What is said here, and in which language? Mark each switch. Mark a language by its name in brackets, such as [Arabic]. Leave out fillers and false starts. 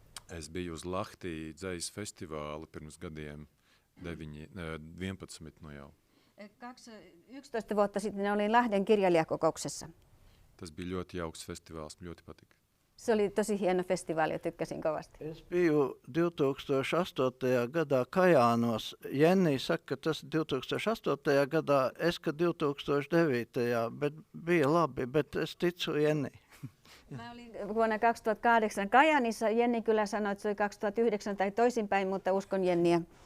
[Latvian] Es biju uz Lahti dzejas festivāli pirms gadiem 11 no jau. [Finnish] 11 vuotta sitten olin Lahden kirjailijakokouksessa. [Latvian] Tas bija ļoti jauks festivāls, man ļoti patika. [Finnish] Se oli tosi hieno festivaali ja tykkäsin kovasti. [Latvian] Es biju 2008. gadā Kajānos. Jenni saka, ka tas 2008. gadā, es ka 2009. Bet bija labi, bet es ticu Jenni. [Finnish] Mä olin vuonna 2008 Kajaanissa. Jenni kyllä sanoi, että se oli 2009 tai toisinpäin, mutta uskon Jenniä.